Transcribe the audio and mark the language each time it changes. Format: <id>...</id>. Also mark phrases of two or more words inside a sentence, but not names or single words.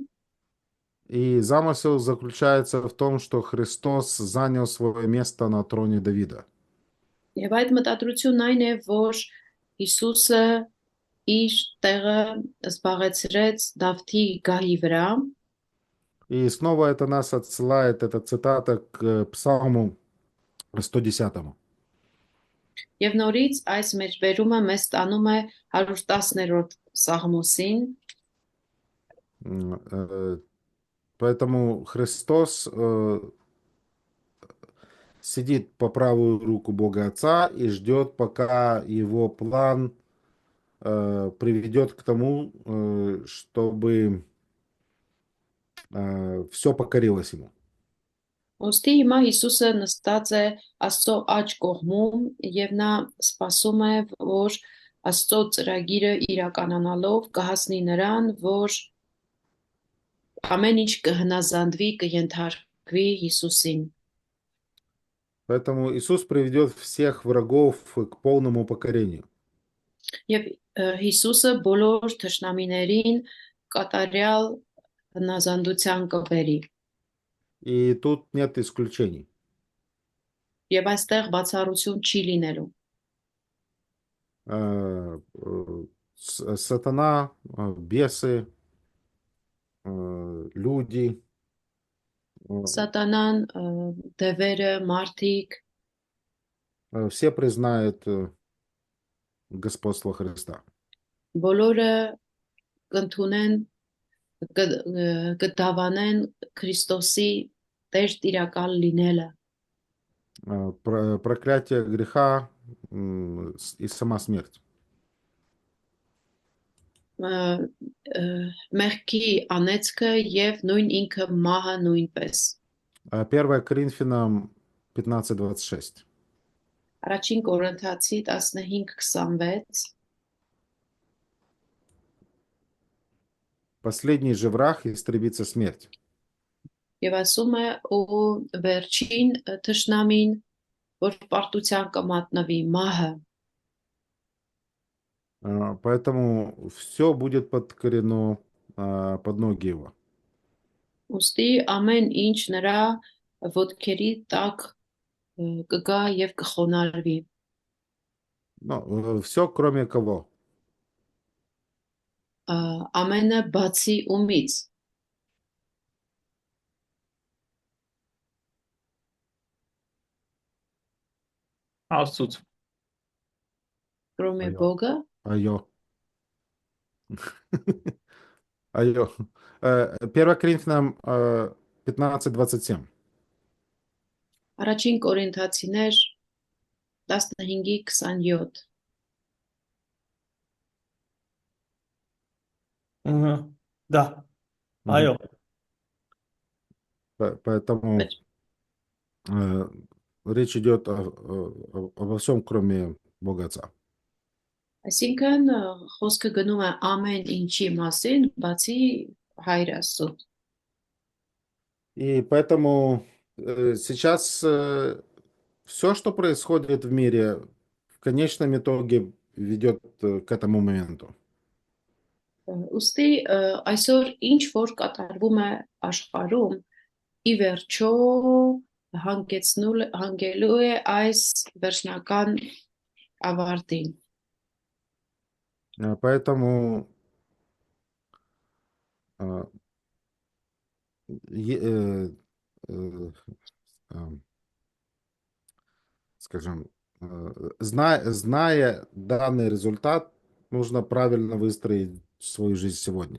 <ru>и замысел заключается в том, что Христос занял свое место на троне Давида.</ru> <hy>եւ այդ մտադրությունն այն է, որ Հիսուսը իր տեղը զբաղեցրեց Դավթի գահի վրա</hy> <ru>И снова это нас отсылает, эта цитата, к Псалму 110.</ru> <hy>եւ նորից այս մեջբերումը մեզ տանում է 110-րդ Սաղմոսին,</hy> <ru>Поэтому Христос сидит по правую руку Бога Отца и ждет, пока его план приведет к тому, чтобы все покорилось ему.</ru> <hy>Ոստի հիմա Հիսուսը նստած է Աստծո աջ կողմում եւ նա սպասում է, որ Աստծո ծրագիրը իրականանալով կհասնի նրան, որ ամեն ինչ կհնազանդվի, կընթարկվի Հիսուսին։</hy> <ru>Поэтому Иисус приведет всех врагов к полному покорению.</ru> <hy>Եվ Հիսուսը բոլոր թշնամիներին կատարյալ հնազանդության կբերի։</hy> <ru>И тут нет исключений.</ru> <hy>Եվ այստեղ բացառություն չի լինելու։</hy> <ru>Сатана, бесы, люди,</ru> <hy>Սատանան, դևերը, մարդիկ,</hy> <ru>все признают господство Христа.</ru> <hy>բոլորը կընդունեն, կդավանեն Քրիստոսի տեր տիրակալ լինելը։</hy> <ru>Проклятие греха и сама смерть.</ru> <hy>Մեղքի անեծքը եւ նույն ինքը մահը նույնպես։</hy> <ru>1 Коринфянам 15:26.</ru> <hy>Առաջին Կորինթացի 15:26</hy> <ru>Последний же враг истребится смерть.</ru> <hy>եւ ասում է ու վերջին թշնամին որ պարտության կմատնվի մահը</hy> <ru>Поэтому все будет подкорено под ноги его.</ru> <hy>ուստի ամեն ինչ նրա ոտքերի տակ կգա եւ կխոնարհվի</hy> <ru>Все, кроме кого?</ru> <hy>ամենը բացի ումից Աստծուց։</hy> <ru>կրոմե</ru> <hy>Այո։</hy> <ru>Բոգը</ru> <hy>Айо. Айо.</hy> <ru>1 Коринфянам 15:27.</ru> <hy>Առաջին Կորինթացիներ 15:27 Ահա,</hy> <ru>да, Мгм.</ru> <hy>այո,</hy> <ru>Поэтому речь идет обо всем, кроме Бога Отца.</ru> <hy>Այսինքն խոսքը գնում է ամեն ինչի մասին, բացի Հայր Աստծո։</hy> <ru>И поэтому сейчас все, что происходит в мире, в конечном итоге ведет к этому моменту.</ru> <hy>Ուստի այսօր ինչ որ կատարվում է աշխարհում, ի վերջո հանգելու է այս վերջնական ավարտին։</hy> <ru>Поэтому скажем, зная данный результат, нужно правильно выстроить свою жизнь сегодня.</ru>